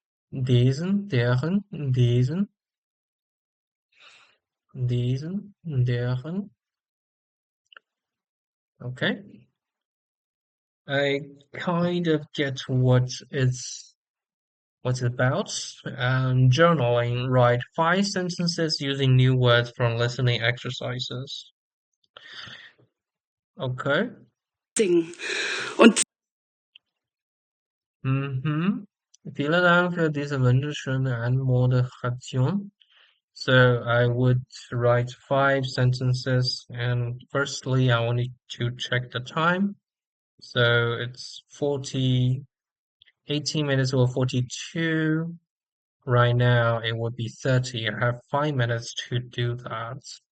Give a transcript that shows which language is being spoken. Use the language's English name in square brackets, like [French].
[German] Diesen, deren, diesen, diesen, deren. [English] Okay. I kind of get what's it about. Journaling, write 5 sentences using new words from listening exercises. Okay. [German] Singen. Und Mhm. Vielen Dank für diese wunderschöne Anmoderation. [English] So I would write 5 sentences, and firstly, I wanted to check the time. So it's 18 minutes or 42. Right now, it would be 30. I have 5 minutes to do that.